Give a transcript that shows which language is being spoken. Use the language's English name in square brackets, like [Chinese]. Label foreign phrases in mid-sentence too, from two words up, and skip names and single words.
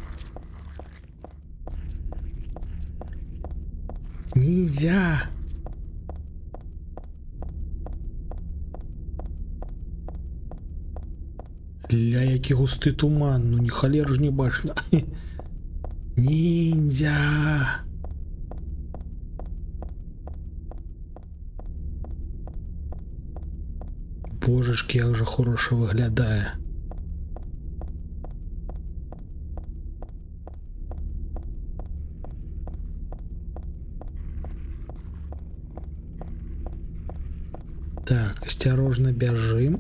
[Belarusian] Ніндзя! Ля, які густы туман, ну ні халер ж не бачна. Ніндзя! [Ukrainian] Божечки, як же хорошо виглядає. [Russian] Так, осторожно бежим.